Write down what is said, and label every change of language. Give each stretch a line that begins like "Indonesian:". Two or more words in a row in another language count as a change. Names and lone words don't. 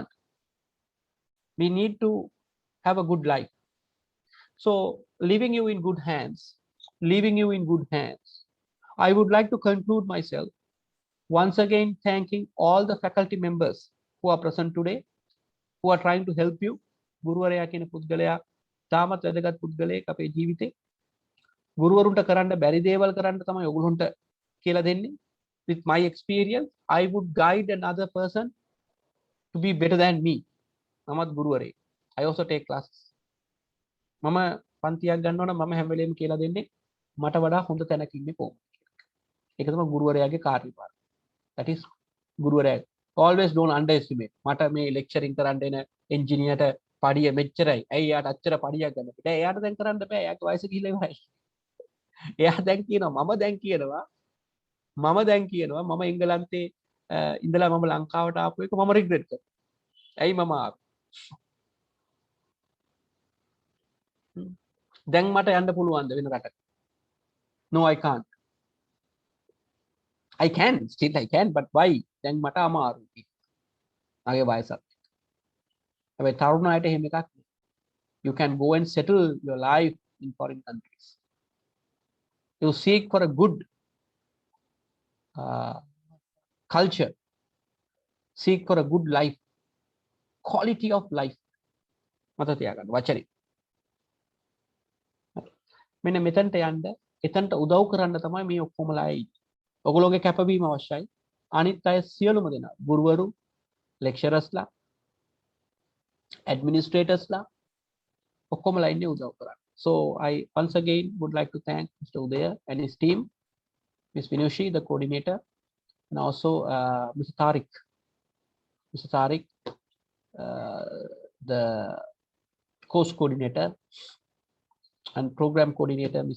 English: We need to have a good life. So leaving you in good hands, I would like to conclude myself once again thanking all the faculty members who are present today, who are trying to help you.
Sinhala: ගුරුවරයා කියන පුද්ගලයා තාමත් වැදගත් පුද්ගලයෙක් අපේ ජීවිතේ. ගුරුවරුන්ට කරන්න බැරි දේවල් කරන්න තමයි ඔයගොල්ලන්ට කියලා දෙන්නේ.
English: With my experience, I would guide another person to be better than me.
Sinhala: මමත් ගුරුවරයෙක්.
English: I also take classes.
Sinhala: මම පන්තියක් ගන්නවා නම් මම හැම වෙලේම කියලා දෙන්නේ මට වඩා හොඳ තැනක ඉන්නේ කොහොමද කියලා. ඒක තමයි ගුරුවරයාගේ කාර්යභාරය.
English: That is ගුරුවරයා. Always don't underestimate.
Sinhala: මට මේ lecturing කරන්න එන engineerට පඩිය මෙච්චරයි. ඇයි යාට අච්චර පඩියක් ගන්න බෑ. එයාට දැන් කරන්න බෑ. එයාගේ වයස ගිහිල්ලා ඉවරයි. එයා දැන් කියනවා මම දැන් කියනවා මම එංගලන්තේ ඉඳලා මම ලංකාවට ආපු එක මම රිග්‍රෙට් කරනවා. ඇයි මම ආවේ? දැන් මට යන්න පුළුවන්ද වෙන රටකට?
English: No, I can't. I can, still I can, but why?
Sinhala: දැන් මට අමාරුයි. මගේ වයසත්. හැබැයි තරුණයට එහෙම එකක් නෑ.
English: You can go and settle your life in foreign countries. You seek for a good culture. Seek for a good life. Quality of life.
Sinhala: මත තියාගන්න වචනේ. මෙන්න මෙතනට යන්න එතනට උදව් කරන්න තමයි මේ ඔක්කොමලා ඉන්නේ. ඔයගොල්ලෝගේ කැපවීම අවශ්‍යයි. අනිත් අය සියලුම දෙනා ගුරුවරු, ලෙක්චරර්ස්ලා, ඇඩ්මිනිස්ට්‍රේටර්ස්ලා ඔක්කොමලා ඉන්නේ උදව් කරන්න.
English: So I once again would like to thank Mr. Udaya and his team, Ms. Vinushi, the coordinator, and also Mr. Tariq, the course coordinator and program coordinator, Ms.